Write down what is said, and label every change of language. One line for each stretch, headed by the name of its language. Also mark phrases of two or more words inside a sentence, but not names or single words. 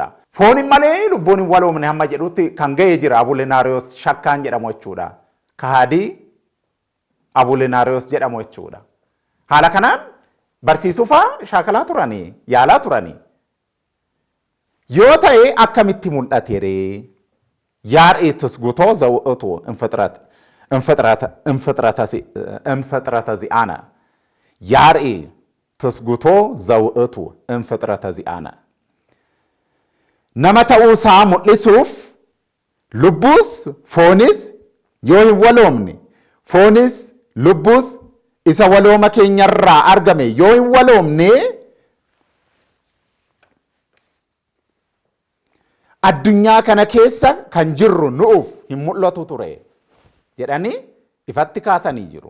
Oromo: Fooniin malee lubbuun hin waloomne hamma jedhutti kan ga'ee jira Abuleenaariyoos shakkaan jedhamu jechuudha. Kaadii Abuleenaariyoos jedhamu jechuudha. Haala kanaan barsiisuufaa shaakalaa turanii yaalaa turanii. Yoo ta'e akkamitti mul'ate ree?
Geez: ያርኢ ትስጉቶ ዘውእቱ እንፍጥረተ ዚአነ ያርኢ ትስጉቶ ዘውእቱ እንፍጥረተ ዚአነ
Oromo: nama ta'uusaa mul'isuuf lubbuus foonis yoo hin waloomne foonis lubbuus isa walooma keenyarraa argame yoo hin waloomne addunyaa kana keessa kan jirru nuuf hin mul'atu ture jedhanii ifatti kaasanii jiru.